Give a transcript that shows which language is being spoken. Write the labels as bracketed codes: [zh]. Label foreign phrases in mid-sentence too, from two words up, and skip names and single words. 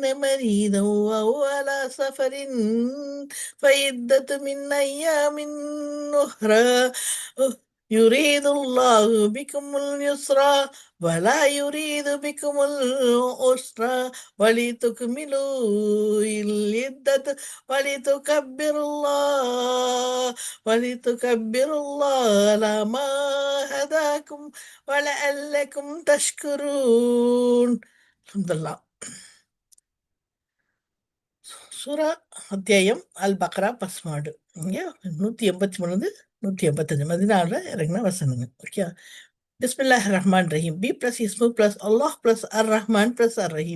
[ar] مريضا أو على سفر فعدة من أيام أخرى يريد الله بكم اليسر ولا يريد بكم العسر ولتكملوا العدة ولتكبروا الله على ما هداكم ولعلكم تشكرون. [ta] அல்ஹம்துலில்லாஹ். சூரா அத்தியாயம் அல் பக்ரா பஸ்மாடு. இங்கே 183 185 மதினாவில் இறங்கின வசனங்க. ஓகே. [ar] بسم الله رحمن رحيم. ب plus اسم plus الله plus ال رحمن plus ال رحيم.